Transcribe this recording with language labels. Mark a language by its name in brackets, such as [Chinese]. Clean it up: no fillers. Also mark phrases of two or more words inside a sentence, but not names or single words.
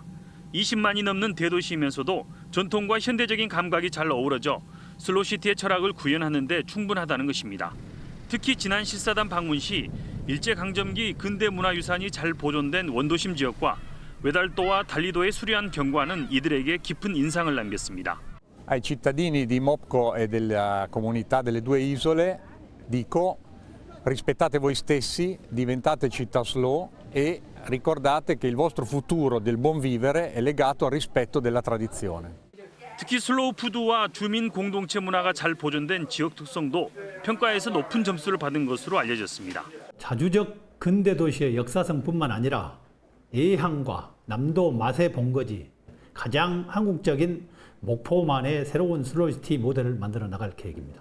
[Korean] 20만이 넘는 대도시이면서도 전통과 현대적인 감각이 잘 어우러져 슬로시티의 철학을 구현하는 데 충분하다는 것입니다. 특히 지난 실사단 방문 시 일제강점기 근대문화유산이 잘 보존된 원도심 지역과 외달도와 달리도의 수려한 경관은 이들에게 깊은 인상을 남겼습니다. [Italian] Ai cittadini di Mopco e della comunità delle due isole dico: rispettate voi stessi, diventate città slow e ricordate che il vostro futuro del buon vivere è legato al rispetto della tradizione. [Korean] 특히 슬로우 푸드와 주민 공동체 문화가 잘 보존된 지역 특성도 평가에서 높은 점수를 받은 것으로 알려졌습니다. 자주적 근대 도시의 역사성뿐만 아니라 예향과 남도 맛의 본거지, 가장 한국적인 목포만의 새로운 슬로시티 모델을 만들어 나갈 계획입니다.